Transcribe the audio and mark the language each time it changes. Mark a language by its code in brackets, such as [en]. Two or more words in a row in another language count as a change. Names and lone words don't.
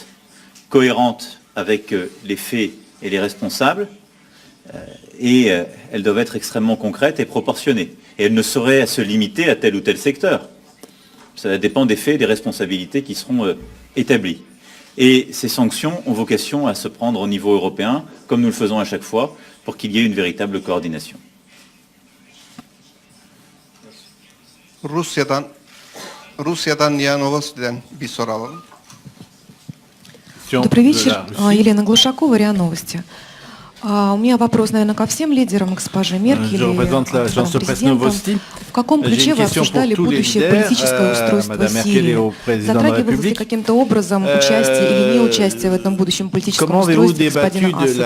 [fr] Cohérentes avec les faits et les responsables, et elles doivent être extrêmement concrètes et proportionnées. Et elles ne sauraient se limiter à tel ou tel secteur. Ça dépend des faits et des responsabilités qui seront établies. Et ces sanctions ont vocation à se prendre au niveau européen, comme nous le faisons à chaque fois, pour qu'il y ait une véritable coordination. [tr] Rusya'dan Yanovos'dan bir soralım. [ru] Добрый вечер, Елена Глушакова, РИА Новости. У меня вопрос, наверное, ко всем лидерам, госпоже Меркель и президентам. В каком ключе вы обсуждали будущее политическое устройство Сирии? Затрагивалось ли каким-то образом участие или неучастие в этом будущем политическом устройстве господина Асада?